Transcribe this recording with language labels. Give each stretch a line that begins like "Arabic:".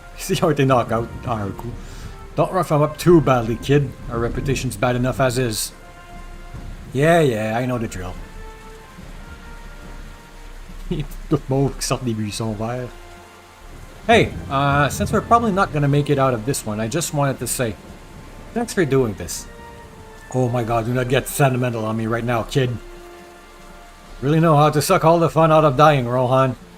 French: Ils ont été knock-out en un coup.
English: Don't rough him up too badly, kid. Our reputation's bad enough as is. Yeah, I know the drill.
French: Tout mauve qui sortent des buissons verts.
English: Hey, since we're probably not gonna make it out of this one, I just wanted to say, thanks for doing this. Oh my god, do not get sentimental on me right now, kid. Really know how to suck all the fun out of dying, Rohan.